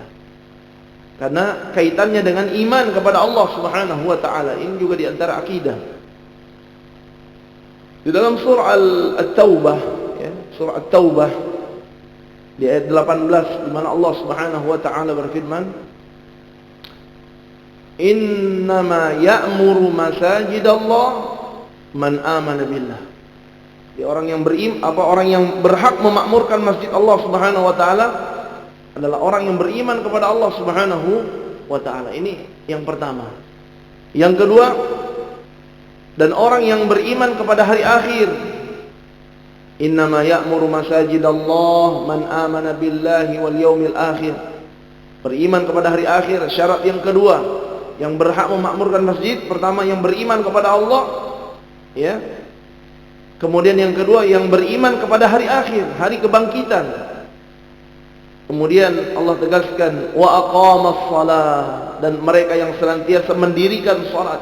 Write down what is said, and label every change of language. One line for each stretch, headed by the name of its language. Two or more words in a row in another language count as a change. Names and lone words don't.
Indonesian: Karena kaitannya dengan iman kepada Allah
Arabic: سبحانه وتعالى,
Indonesian: ini juga di antara akidah. Di dalam surah At-Taubah, ya, surah At-Taubah di ayat 18, di mana Allah
Arabic: سبحانه وتعالى
Indonesian: berfirman,
Arabic: "إنما يعمر مساجد الله من آمن بالله."
Indonesian: Orang yang orang yang berhak memakmurkan masjid Allah
Arabic: سبحانه وتعالى
Indonesian: adalah orang yang beriman kepada Allah
Arabic: سبحانه وتعالى.
Indonesian: Ini yang pertama. Yang kedua, dan orang yang beriman kepada hari akhir.
Arabic: إنما يعمر مساجد الله من آمن بالله واليوم الآخر.
Indonesian: Beriman kepada hari akhir, syarat yang kedua. Yang berhak memakmurkan masjid, pertama yang beriman kepada Allah, ya. Kemudian yang kedua yang beriman kepada hari akhir, hari kebangkitan. Kemudian Allah tegaskan
Arabic: وأقام الصلاة,
Indonesian: dan mereka yang senantiasa mendirikan salat.